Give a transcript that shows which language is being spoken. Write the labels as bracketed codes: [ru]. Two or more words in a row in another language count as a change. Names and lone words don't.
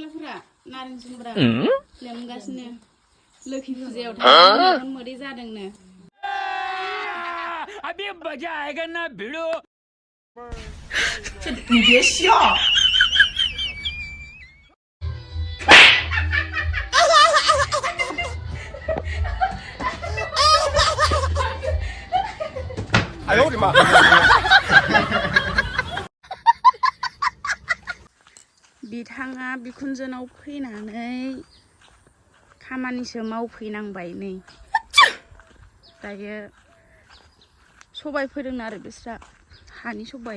[brx] जुमब्रा नारें जुमब्रा लोमगासिनो लोखि फुजायाव थांनो मोदै जादोंनो [hi] अभी मजा आएगा ना भिड़ो [zh] 你别笑。哎呦我的妈！ [brx] बिथाङा बिखुनजोनाव फैनानै खामानिसो मावफैनांबाय नै दायो सबाय फोदों आरो बिस्रा हानि सबाय